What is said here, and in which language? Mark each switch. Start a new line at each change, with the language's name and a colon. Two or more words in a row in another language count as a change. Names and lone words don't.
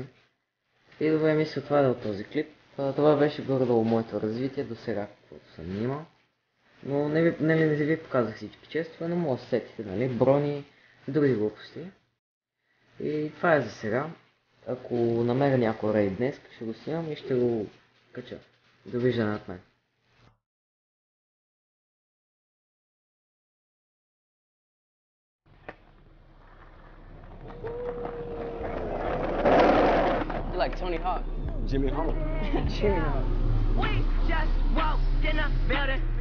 Bulgarian: И добре, мисля това е от този клип. Това беше горе-долу моето развитие до сега, каквото съм имал. Но не ви показах всички честове, но може да сетите, нали, брони, други глупости. И това е за сега. Ако намеря някой рейд днес, ще го снимам и ще го кача. Довиждане от мен.
English: You're like Tony Hawk. Jimmy Hawk. Jimmy Hawk. We just walked in the building.